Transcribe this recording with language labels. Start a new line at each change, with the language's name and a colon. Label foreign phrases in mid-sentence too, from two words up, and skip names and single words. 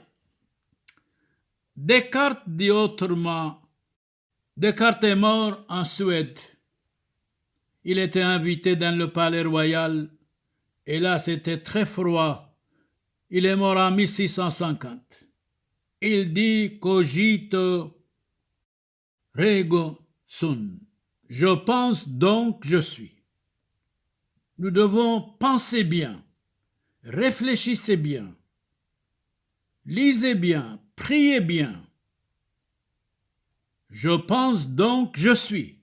French: Descartes dit autrement, Descartes est mort en Suède. Il était invité dans le palais royal et là c'était très froid. Il est mort en 1650. Il dit
Latin: cogito ergo sum.
French: Je pense donc je suis. Nous devons penser bien, réfléchissez bien, lisez bien, priez bien. Je pense donc je suis.